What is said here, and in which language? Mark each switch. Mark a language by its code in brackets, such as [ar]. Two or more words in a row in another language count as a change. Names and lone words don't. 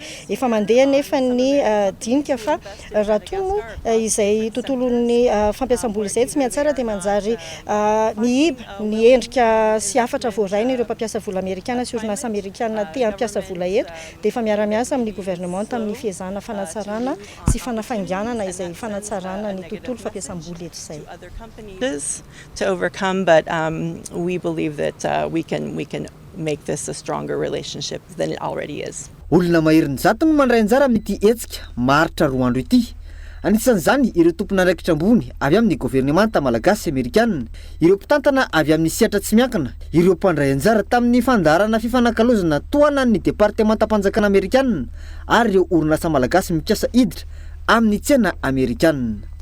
[mg] Efa mandeha nefa ny dinika fa raha tono izay tontolon'ny fampiasam-bola izay tsy mihatsara dia manjary mihiba ny endrika sy hafatra voaraina ireo mpampiasa vola Amerikana sy orinasa Amerikana tia hampiasa vola eto dia efa miara-miasa amin'ny gouvernementa amin'ny fiezahana fanatsarana sy fanafainganana izay fanatsarana ny tontolo fampiasam-bola eto izay. [en] To overcome, but we believe that we can make this a stronger relationship than it already is. [mg] Olona maherin'ny zato no mandray anjara amin'ity hetsika maritra roa andro ity. Anisan'izany ireo tompon'andraikitra ambony avy amin'ny gouvernemanta malagasy Amerikanina, ireo mpitantana avy amin'ny siatra tsy miankina, ireo mpandray anjara tamin'ny fandarana fifanakalozana toana ny departementam-panjakana Amerikanina ary ireo orinasa malagasy mipiasa hiditra amin'ny tsena Amerikanina.